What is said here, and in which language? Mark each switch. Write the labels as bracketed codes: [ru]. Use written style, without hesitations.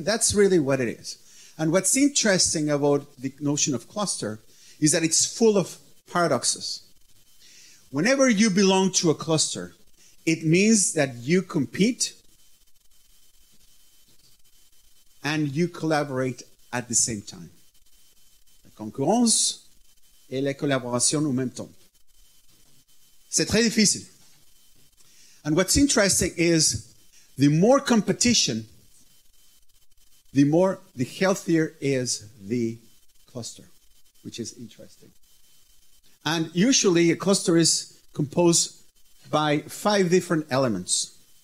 [en] That's really what it is. And what's interesting about the notion of cluster is that it's full of paradoxes. Whenever you belong to a cluster, it means that you compete and you collaborate at the same time. [fr] La concurrence et la collaboration au même temps. C'est très difficile. [en] And what's interesting is the more competition, the healthier is the cluster, which is interesting. And usually a cluster is composed by 5 different elements.